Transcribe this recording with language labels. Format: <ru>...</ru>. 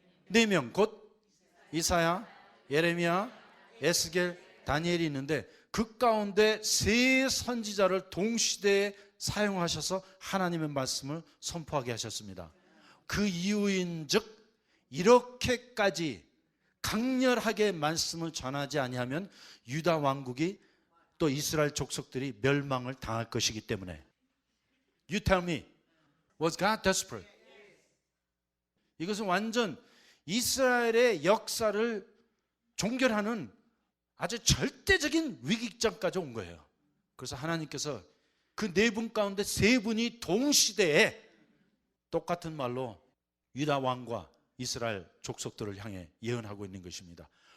<ko>4명, 곧 이사야, 예레미야, 에스겔, 다니엘이 있는데 그 가운데 세 선지자를 동시대에 사용하셔서 하나님의 말씀을 선포하게 하셨습니다. 그 이유인즉 이렇게까지 강렬하게 말씀을 전하지 아니하면 유다 왕국이 또 이스라엘 족속들이 멸망을 당할 것이기 때문에.</ko> <en>You tell me, was God desperate?</en> <ko>이것은 완전 이스라엘의 역사를 종결하는 아주 절대적인 위기점까지 온 거예요. 그래서 하나님께서 그 4분 가운데 3분이 동시대에 똑같은 말로 유다 왕과 이스라엘 족속들을 향해 예언하고 있는 것입니다.</ko>